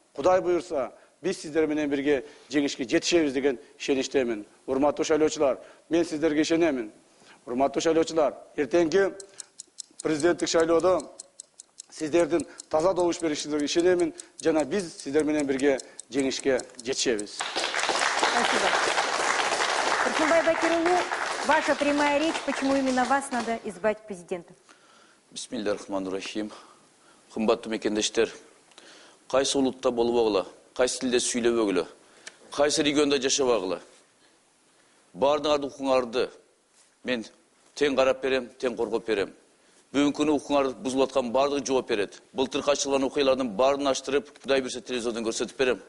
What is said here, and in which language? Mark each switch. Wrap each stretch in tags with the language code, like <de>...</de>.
<ky>Кудай буйрса, биз сиздер менен бирге жеңишке жетишебиз деген ишеничтемин. Урматтуу шайлоочулар, мен сиздерге ишенемин. Урматтуу шайлоочулар, эртеңки президенттик шайлоодо сиздердин таза добуш беришиңерге ишенемин жана биз сиздер менен бирге жеңишке жетишебиз.</ky> <ru>Спасибо. Турсунбай Бакирович, ваша прямая речь, почему именно вас надо избрать президентом?</ru> <ar>Бисмиллахиррахманиррахим.</ar> <ky>Кымбаттуу мекендештер, кайсы улутта болбогула, кайсы тилде сүйлөбөгүлө, кайсы региондо жашабагыла, баардыгыңардын укуңарды мен тең карап берем, тең коргоп берем. Бүгүнкү күнү укуңар бузулуп аткан баардыгы жооп берет. Былтыр ачылган окуялардын баарын аштырып, Кудай буйрса телевизордон көрсөтүп берем.</ky>